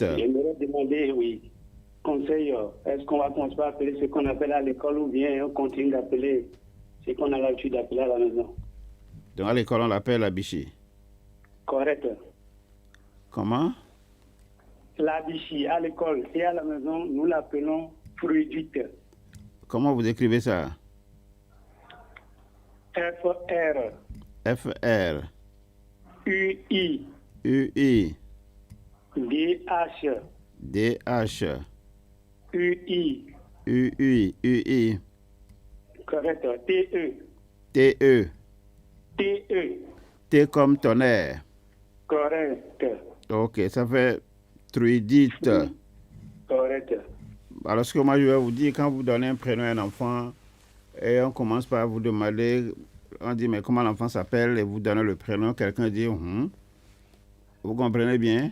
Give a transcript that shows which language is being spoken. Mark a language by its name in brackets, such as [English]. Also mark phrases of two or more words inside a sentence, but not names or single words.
[French] J'aimerais demander, oui, conseil, est-ce qu'on va commencer à appeler ce qu'on appelle à l'école ou bien on continue d'appeler ce qu'on a l'habitude d'appeler à la maison? Donc à l'école, on l'appelle Lavici. Correct. Comment? Lavici à l'école et à la maison, nous l'appelons Brigitte. Comment vous écrivez ça? F-R. F-R. U-I. U-I. D-H. D-H. U-I. U-I. U-I. Correct. T-E. T-E. T-E. T comme tonnerre. Correct. Ok, ça fait Truidite. Correct. Alors, ce que moi je vais vous dire, quand vous donnez un prénom à un enfant, et on commence par vous demander, on dit, mais comment l'enfant s'appelle, et vous donnez le prénom, quelqu'un dit, vous comprenez bien?